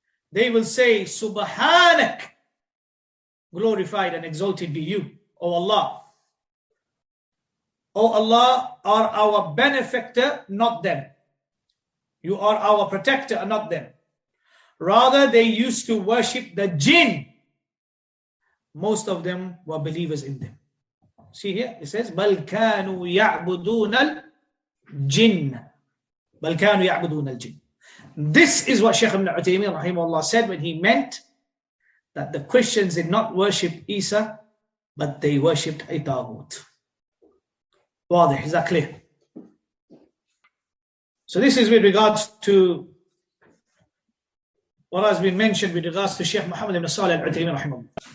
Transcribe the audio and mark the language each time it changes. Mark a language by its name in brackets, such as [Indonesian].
[English] They will say, Subhanak, glorified and exalted be you, O Allah. O Allah, are our benefactor, not them. You are our protector and not them. Rather, they used to worship the jinn. Most of them were believers in them. See here, it says, [Arabic] بَلْ كَانُوا يَعْبُدُونَ الْجِنَّ بَلْ كَانُوا يَعْبُدُونَ الْجِنَّ. [English] This is what Shaykh ibn Uthaymin rahimahullah said when he meant that the Christians did not worship Isa, but they worshipped a Ṭāghūt. Wadah, is that clear? So this is with regards to what has been mentioned with regards to Shaykh Muhammad ibn Salih al-Uthaymin rahimahullah.